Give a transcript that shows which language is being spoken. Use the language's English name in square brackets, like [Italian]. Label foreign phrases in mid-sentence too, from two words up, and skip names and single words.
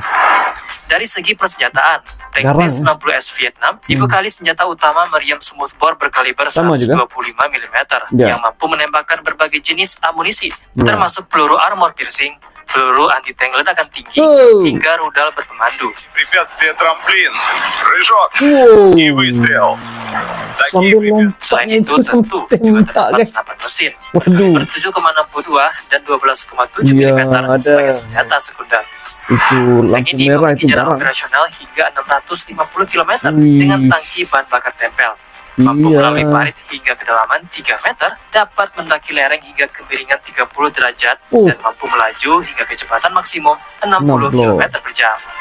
[Indonesian] Dari segi persenjataan, tank Garang, T-90S Vietnam dibekali senjata utama meriam smoothbore berkaliber Sama juga. 125 mm Ya. yang mampu menembakkan berbagai jenis amunisi, termasuk peluru [English] armor piercing, [Indonesian] peluru anti-tank ledakan tinggi, hingga rudal berpemandu. [Russian] Препятствие трамплин. Прыжок. Wow. И выстрел. Такие [Indonesian] Sambil [Russian] препятствия. [Indonesian] Selain lompatnya itu, itu tentu juga tembak terdapat guys. senapan mesin Waduh. ber 7,62 dan 12,7 Iya, mm ada. sebagai senjata sekunder. Itu Tank lampu ini merah memiliki itu jarak garang. operasional hingga 650 km Wih. dengan tangki bahan bakar tempel. Mampu Iya. melalui parit hingga kedalaman 3 meter, dapat mendaki lereng hingga kemiringan 30 derajat, dan mampu melaju hingga kecepatan maksimum 60 km per jam.